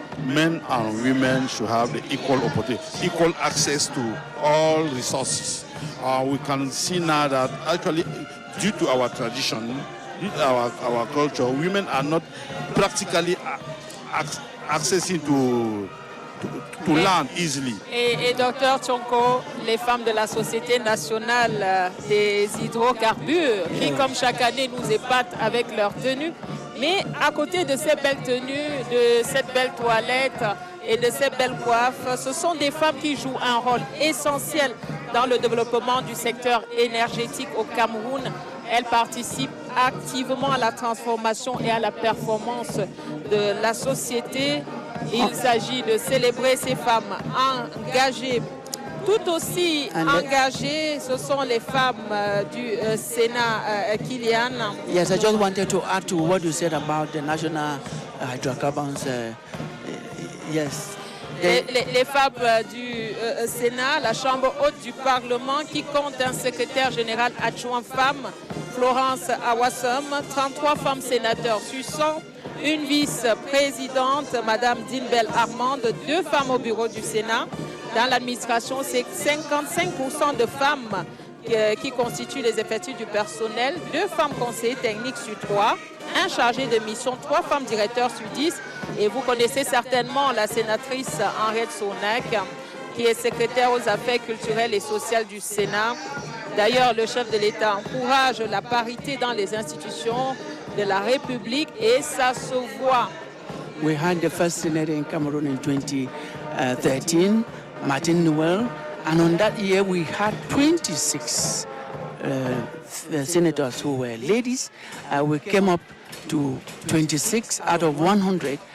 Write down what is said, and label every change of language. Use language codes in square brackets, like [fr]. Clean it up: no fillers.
[en] Men and women should have the equal opportunity, equal access to all resources. We can see now that actually, due to our tradition, due to our culture, women are not practically accessing to land easily. [fr] Et Dr Chonko, les femmes de la Société nationale des hydrocarbures, qui comme chaque année nous épatent avec leurs tenues, mais à côté de ces belles tenues, de cette belle toilette et de ces belles coiffes, ce sont des femmes qui jouent un rôle essentiel dans le développement du secteur énergétique au Cameroun. Elles participent activement à la transformation et à la performance de la société. Il s'agit de célébrer ces femmes engagées. Tout aussi engagées, ce sont les femmes du Sénat, Kylian. [en] Yes, I just wanted to add to what you said about the national hydrocarbons. Yes. [fr] Les femmes du Sénat, la Chambre haute du Parlement, qui compte un secrétaire général adjoint femme, Florence Awassom, 33 femmes sénateurs sur 100, une vice-présidente, Madame Dinbel Armande, 2 femmes au bureau du Sénat. Dans l'administration, c'est 55% de femmes qui constituent les effectifs du personnel, 2 femmes conseillers techniques sur 3, un chargé de mission, 3 femmes directeurs sur 10. Et vous connaissez certainement la sénatrice Henriette Sonac, qui est secrétaire aux affaires culturelles et sociales du Sénat. D'ailleurs, le chef de l'État encourage la parité dans les institutions de la République et ça se voit. [en] We had the first senator in Cameroon in 2013, Martin Noel, and on that year we had 26 senators who were ladies. We came up to 26 out of 100.